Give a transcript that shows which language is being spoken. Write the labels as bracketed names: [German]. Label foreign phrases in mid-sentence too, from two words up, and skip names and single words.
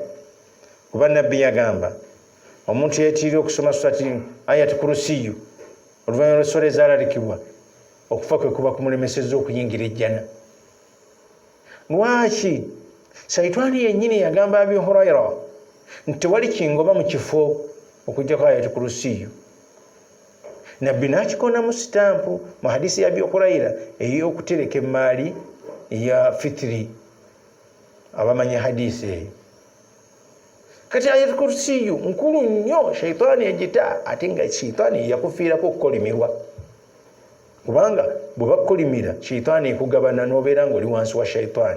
[Ganda] Kuba nabbi yagamba omuntu yeetiirira okusoma surati ayati kurusiyu oluvannyuma lw'eswala ezalaalikibwa, okufa kwe kuba kumulemesezza okuyingira ejjana. Lwaki? Saitani yennyini yagamba Abi Hurayra nti tewali kingoba mu kifo okujjako ayati kurusiyu. Nabbi n'akikonamu sitampu mu hadisi ya Abi Hurayra ey'okutereka emmaali ya fitiri. Abamanyi hadisi eyo. Kati ayati kurusiyu nkulu nnyo, shaitani yagita, ate nga shaitani yakufiirako okukolimirwa. Kubanga bwe bakukolimira shaitani ekugabana n'obeera ng'oli wansi wa shaitani.